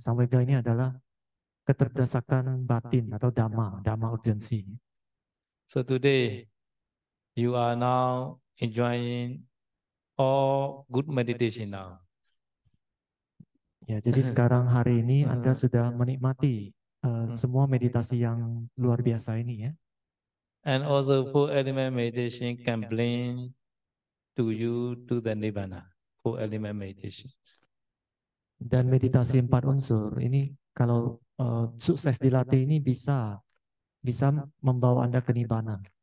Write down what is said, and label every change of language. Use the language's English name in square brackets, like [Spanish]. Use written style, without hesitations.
[Indonesian] Samvega ini adalah keterdesakan batin atau dhamma urgensi. [English] So today, you are now enjoying all good meditation now. [Indonesian] Ya, jadi sekarang hari ini Anda sudah menikmati semua meditasi yang luar biasa ini ya. [English] And also four element meditation can bring to you to the Nibbana. Four element meditation. [Indonesian] Dan meditasi 4 unsur ini kalau sukses dilatih ini bisa membawa Anda ke nibbana.